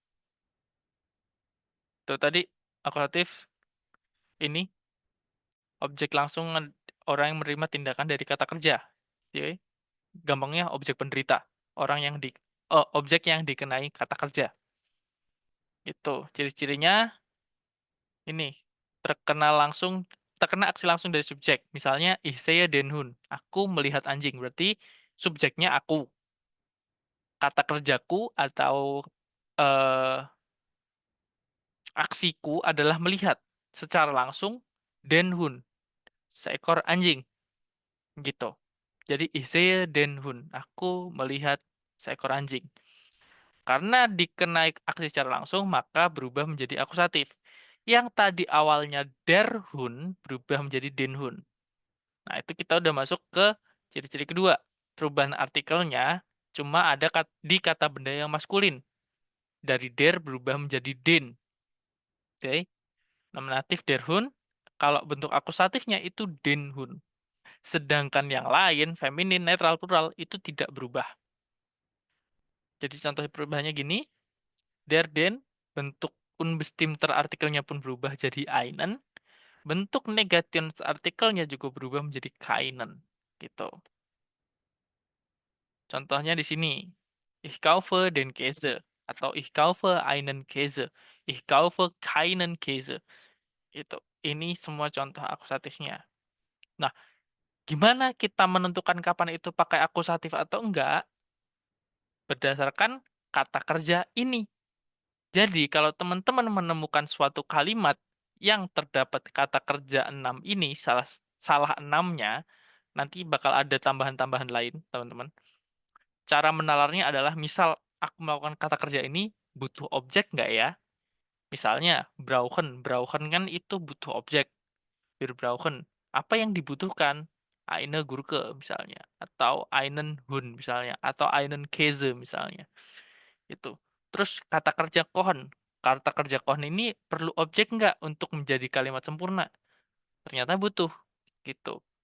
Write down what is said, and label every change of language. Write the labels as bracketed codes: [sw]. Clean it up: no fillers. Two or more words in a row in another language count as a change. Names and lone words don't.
[id] Itu tadi akusatif ini objek langsung orang yang menerima tindakan dari kata kerja. Jadi, gampangnya objek penderita, objek yang dikenai kata kerja. Itu ciri-cirinya ini terkena aksi langsung dari subjek. [de] Misalnya ich sehe den Hund, [id] aku melihat anjing, berarti subjeknya aku. Kata kerjaku atau aksiku adalah melihat secara langsung [de] den Hund, [id] seekor anjing. [de] Gitu. Jadi ich sehe den Hund, [id] aku melihat seekor anjing. Karena dikenai aksi secara langsung, maka berubah menjadi akusatif. Yang tadi awalnya [de] der Hund [id] berubah menjadi [de] den Hund. [id] Nah, itu kita udah masuk ke ciri-ciri kedua. Perubahan artikelnya cuma ada di kata benda yang maskulin. Dari der berubah menjadi den. Oke. Nominatif [de] der Hund, [id] kalau bentuk akusatifnya itu [de] den Hund. [id] Sedangkan yang lain, feminin, netral, plural, itu tidak berubah. Jadi contoh perubahannya gini, [de] der, den, [id] bentuk unbestimmter artikelnya pun berubah jadi einen, bentuk negations artikelnya juga berubah menjadi keinen. Gitu. Contohnya di sini, [de] ich kaufe den Käse, atau ich kaufe einen Käse, ich kaufe keinen Käse. [id] Itu. Ini semua contoh akusatifnya. Nah, gimana kita menentukan kapan itu pakai akusatif atau enggak? Berdasarkan kata kerja ini. Jadi, kalau teman-teman menemukan suatu kalimat yang terdapat kata kerja 6 ini, salah 6-nya, nanti bakal ada tambahan-tambahan lain, teman-teman. Cara menalarnya adalah, misal aku melakukan kata kerja ini, butuh objek nggak ya? Misalnya, brauchen. Brauchen kan itu butuh objek. [de] Wir brauchen. [id] Apa yang dibutuhkan? [de] Eine Gurke [id] misalnya, atau [de] einen Hund [id] misalnya, atau [de] einen Käse misalnya. [id] Itu. Terus kata kerja kohen. Kata kerja kohen ini perlu objek nggak untuk menjadi kalimat sempurna? Ternyata butuh. Gitu.